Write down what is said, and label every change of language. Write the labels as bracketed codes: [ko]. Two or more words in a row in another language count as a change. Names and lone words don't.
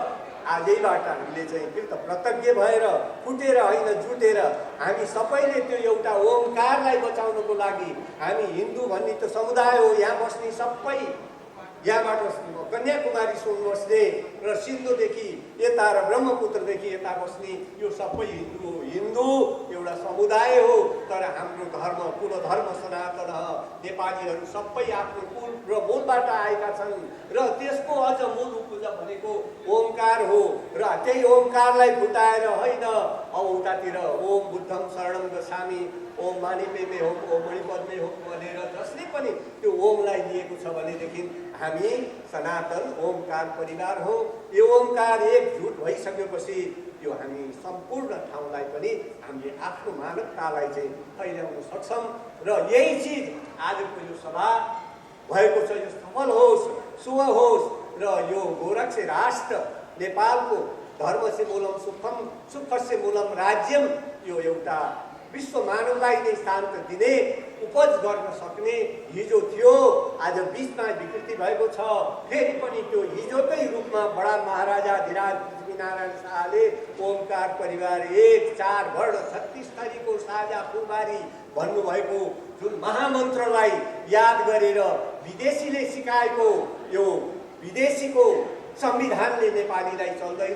[ne] आजैबाट हामीले चाहिँ कृत कृतज्ञ भएर फुटेर होइन जुटेर हामी सबैले त्यो एउटा ओमकारलाई बचाउनको लागि हामी हिन्दू भन्ने त समुदाय हो, यहाँ बस्ने सबै यहाँबाट कन्याकुमारी सुन बस्ने र सिन्धुदेखि यता र ब्रह्मपुत्रदेखि यता बस्ने यो सबै हिन्दू हो, हिन्दू एउटा समुदाय हो। तर हाम्रो धर्म कुल धर्म सनातन नेपालीहरू सबै आफ्नो कुल र मूलबाट आएका छन् र त्यसको अझ मूल उपज भनेको ओमकार हो र त्यही ओमकारलाई फुटाएर होइन अब उतातिर [pi] ओम बुद्धम शरणम गच्छामि, [sa] ओम मानि पेमे हो, ओम मणिपद्मे हो [ne] भनेर जसले पनि त्यो ओमलाई लिएको छ भनेदेखि हामी सनातन ओमकार परिवार हो। यो ओमकार एकजुट भइसकेपछि यो हामी सम्पूर्ण ठाउँलाई पनि हामीले आफ्नो मानवतालाई चाहिँ फैलाउन सक्छौँ र यही चिज आजको यो सभा भएको छ यो सफल होस्, शुभ होस् र यो गोरक्ष राष्ट्र नेपालको [sa] धर्म से मूलम सुखम सुख से मूलम राज्यम [ne] यो एउटा विश्व मानवलाई नै शान्त दिने उपज गर्न सक्ने हिजो थियो, आज बिचमा विकृति भएको छ। फेरि पनि त्यो हिजोकै रूपमा बडा महाराजा धिराज पृथ्वीनारायण शाहले ओमकार परिवार 1 4 वर्ण 36 थरीको साझा फुलबारी भन्नुभएको जुन महामन्त्रलाई याद गरेर विदेशीले सिकाएको यो विदेशीको संविधानले नेपालीलाई चल्दैन।